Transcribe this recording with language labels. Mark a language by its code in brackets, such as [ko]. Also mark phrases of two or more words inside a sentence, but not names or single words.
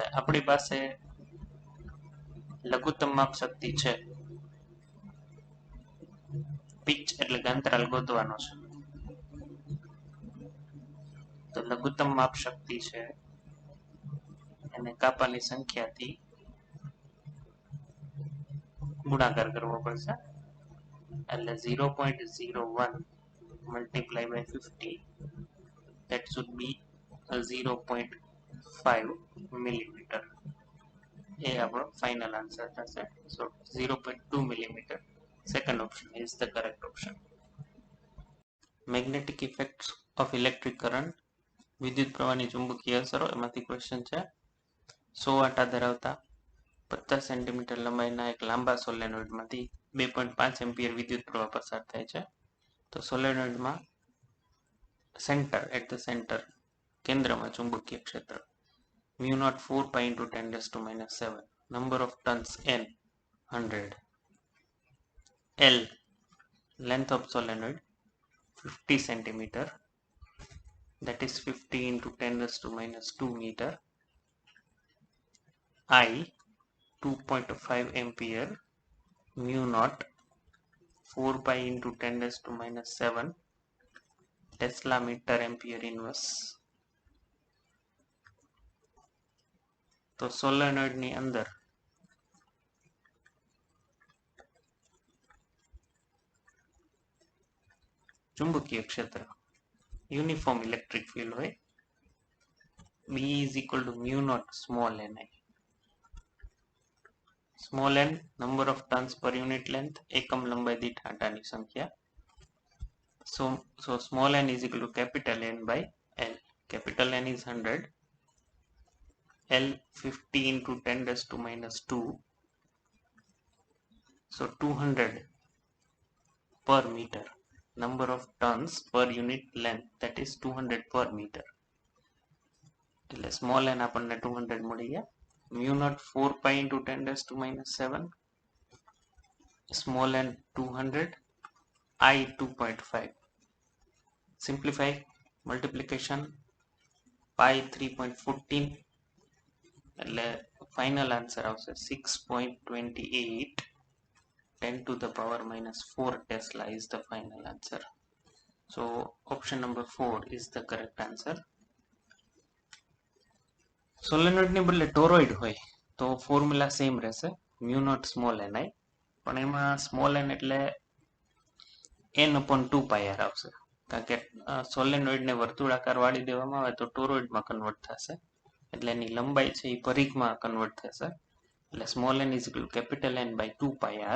[gu] આપણી પાસે લઘુત્તમ માપ શક્તિ છે, પિચ એટલે કે અંતરાલ ગોતવાનો છે. તો લઘુત્તમ માપ શક્તિ છે એને કાપાની સંખ્યાથી ગુણાકાર કરવો પડશે, એટલે 0.01 [en] multiply by 50, that should be 0.5 millimeter. [gu] એ આપણો [en] final answer [gu] થશે. સો 0.2 millimeter. [en] Second option is the correct option. Magnetic effects of electric current, [gu] વિદ્યુત પ્રવાહની ચુંબકીય અસરો, એમાંથી ક્વેશ્ચન છે. 100 આંટા ધરાવતા 50 સેન્ટીમીટર લંબાઈના એક લાંબા સોલેનોઇડમાંથી 2.5 એમ્પિયર વિદ્યુત પ્રવાહ પસાર થાય છે. તો સોલેનોઇડમાં સેન્ટર કેન્દ્રમાં ચુંબકીય ક્ષેત્ર [en] mu0 4 pi into 10⁻⁷. Number of turns n 100. L, length of solenoid 50 centimeter, that is 50 into 10⁻² meter. I 2.5 ampere, mu0 4 pi into 10⁻⁷ Tesla meter ampere inverse. [gu] તો સોલેનોઇડની અંદર ચુંબકીય ક્ષેત્ર [en] uniform electric field [gu] હોય. [en] B is equal to mu0 small ni. Small n, number of turns per unit length, [gu] એકમ લંબાઈ દીઠ આંટાની સંખ્યા. [en] So small n is equal to capital N by L. Capital N is 100. L 50 into 10⁻². So 200 per meter. Number of turns per unit length, that is 200 per meter. [gu] એટલે [en] small n [gu] આપણને 200 મળી ગયા. [en] mu0 4 pi into 10⁻⁷. Small n 200. I 2.5. Simplify, multiplication, pi 3.14. [gu] એટલે [en] final answer [gu] આવશે 6.28. [en] 10 to the power minus 4 Tesla is the final answer. So option number 4 is the correct answer. [gu] સોલેનોઇડની બદલે ટોરોઇડ હોય તો [en] formula same [gu] રહેશે, [en] mu not small n i, [gu] પણ એમાં [en] small n [gu] એટલે n/2πr આવશે, કારણ કે સોલેનોઇડને વર્તુળાકાર વાળી દેવામાં આવે તો ટોરોઇડમાં કન્વર્ટ થશે, એટલે એની લંબાઈ છે એ પરિઘમાં કન્વર્ટ થશે, એટલે [en] small n is equal capital N/2πr.